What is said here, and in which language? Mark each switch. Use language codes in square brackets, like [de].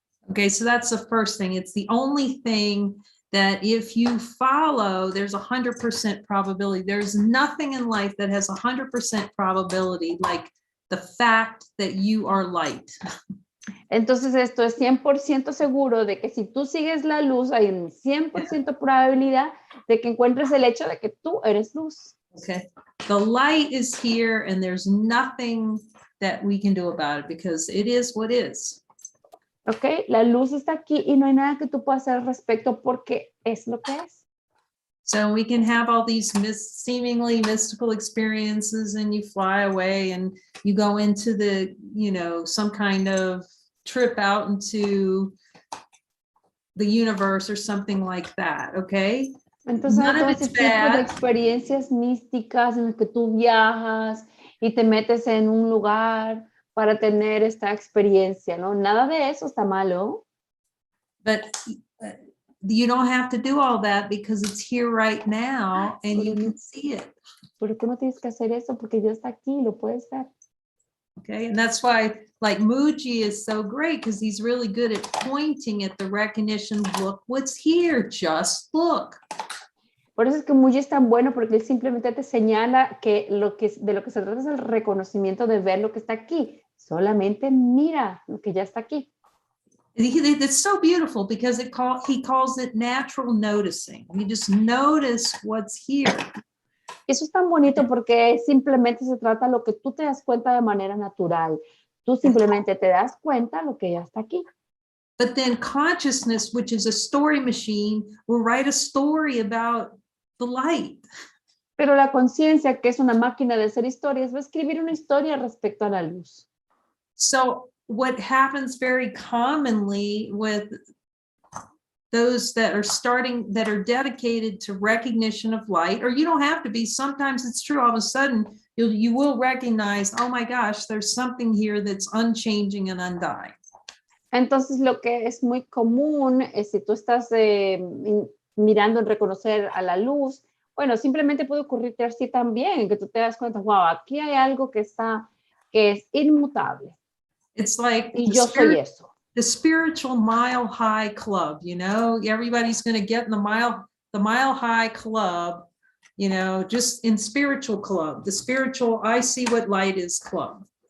[en] Okay, so that's the first thing. It's the only thing that if you follow, there's 100% probability. There's nothing in life that has 100% probability like the fact that you are light. [es] Entonces esto es 100% seguro de que si tú sigues la luz, hay un 100% probabilidad de que encuentres el hecho de que tú eres luz. [en] Okay, the light is here and there's nothing that we can do about it because it is what is. [es] Ok, la luz está aquí y no hay nada que tú puedas hacer al respecto porque es lo que es. [en] So we can have all these seemingly mystical experiences and you fly away and you go into the, some kind of trip out into the universe or something like that, okay? [es] Entonces hay todo ese tipo de experiencias místicas en las que tú viajas y te metes en un lugar para tener esta experiencia, ¿no? Nada de eso está malo. [en] But you don't have to do all that because it's here right now and you can see it. [es] Pero tú no tienes que hacer eso porque ya está aquí, lo puedes ver. [en] Okay, and that's why like Muji is so great because he's really good at pointing at the recognition. Look what's here, just look. [es] Por eso es que Muji es tan bueno porque él simplemente te señala que de lo que se trata es el reconocimiento de ver lo que está aquí. Solamente mira lo que ya está aquí. [en] It's so beautiful because he calls it natural noticing. You just notice what's here. [es] Eso es tan bonito porque simplemente se trata de lo que tú te das cuenta de manera natural. Tú simplemente te das cuenta de lo que ya está aquí. [en] But then consciousness, which is a story machine, will write a story about the light. [es] Pero la conciencia, que es una máquina de hacer historias, va a escribir una historia respecto a la luz. [en] So what happens very commonly with those that are dedicated to recognition of light, or you don't have to be, sometimes it's true, all of a sudden you will recognize, oh my gosh, there's something here that's unchanging and undying. [es] Entonces lo que es muy común es si tú estás mirando en reconocer a la luz, bueno, simplemente puede ocurrirte así también, que tú te das cuenta, wow, aquí hay algo que es inmutable. [en] It's like [es] y yo soy eso. [en] The spiritual mile high club, everybody's going to get in the mile high club, just in spiritual club, the spiritual I see what light is club.